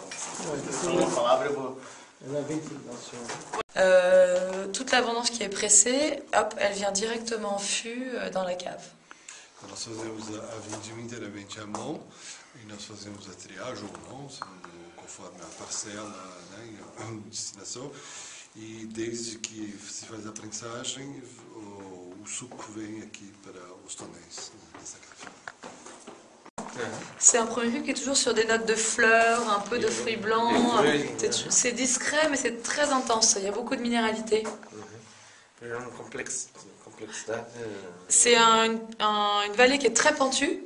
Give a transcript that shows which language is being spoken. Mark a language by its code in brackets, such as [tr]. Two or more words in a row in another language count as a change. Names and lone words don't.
[pt] Só uma palavra eu vou. [fr] Toute l'abondance qui est pressée, hop, elle vient directement en fût dans la cave. [pt] Nós fazemos a vindima inteiramente à mão e nós fazemos a triagem ou não, conforme a parcela, né, a destinação. E desde que se faz a prensagem, o suco vem aqui para os tonéis dessa cave. [fr] C'est un premier fût qui est toujours sur des notes de fleurs, un peu de fruits blancs. C'est discret, mais c'est très intense. Il y a beaucoup de minéralité. C'est une vallée qui est très pentue.